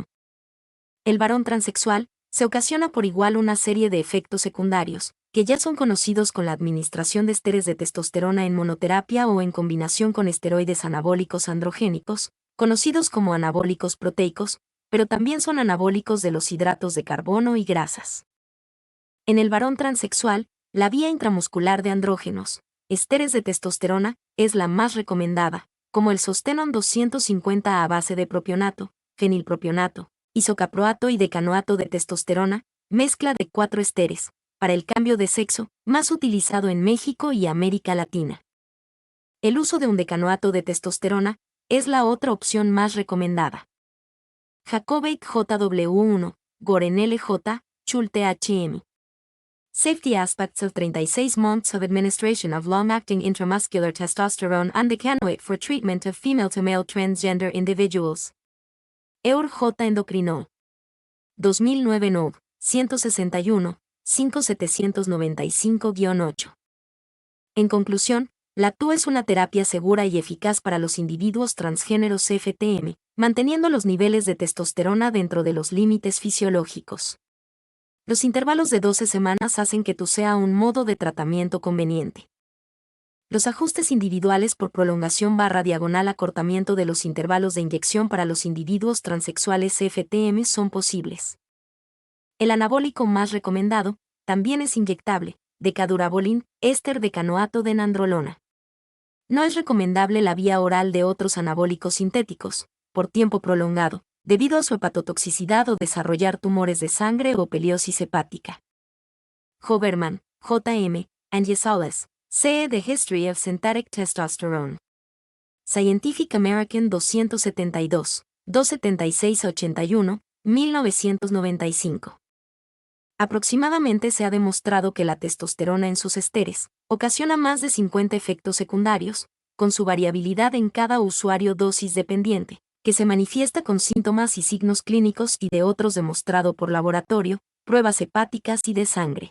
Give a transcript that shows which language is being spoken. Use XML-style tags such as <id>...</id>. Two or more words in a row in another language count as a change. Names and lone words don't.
<es>El varón transexual se ocasiona por igual una serie de efectos secundarios, que ya son conocidos con la administración de esteres de testosterona en monoterapia o en combinación con esteroides anabólicos androgénicos, conocidos como anabólicos proteicos, pero también son anabólicos de los hidratos de carbono y grasas. En el varón transexual, la vía intramuscular de andrógenos, esteres de testosterona, es la más recomendada, como el Sostenon 250 a base de propionato, fenilpropionato, isocaproato y decanoato de testosterona, mezcla de 4 esteres, para el cambio de sexo, más utilizado en México y América Latina. El uso de un decanoato de testosterona es la otra opción más recomendada.</es> <en>Jacobate JW1, Goren LJ, Schulte HM. Safety aspects of 36 months of administration of long-acting intramuscular testosterone and decanoate for treatment of female-to-male transgender individuals. Eur J. Endocrinol. 2009 Nov. 161, 5795-8.</en> <es>En conclusión, la TU es una terapia segura y eficaz para los individuos transgéneros FTM, manteniendo los niveles de testosterona dentro de los límites fisiológicos. Los intervalos de 12 semanas hacen que TU sea un modo de tratamiento conveniente. Los ajustes individuales por prolongación / acortamiento de los intervalos de inyección para los individuos transexuales FTM son posibles. El anabólico más recomendado, también es inyectable, decadurabolin, éster decanoato de nandrolona. No es recomendable la vía oral de otros anabólicos sintéticos, por tiempo prolongado, debido a su hepatotoxicidad o desarrollar tumores de sangre o peliosis hepática.</es> <en>Hoberman, J.M., and Yesales, C. The History of Synthetic Testosterone. Scientific American 272, 276-81, 1995.</en> <es>Aproximadamente se ha demostrado que la testosterona en sus esteres ocasiona más de 50 efectos secundarios, con su variabilidad en cada usuario dosis dependiente, que se manifiesta con síntomas y signos clínicos y de otros demostrado por laboratorio, pruebas hepáticas y de sangre.</es>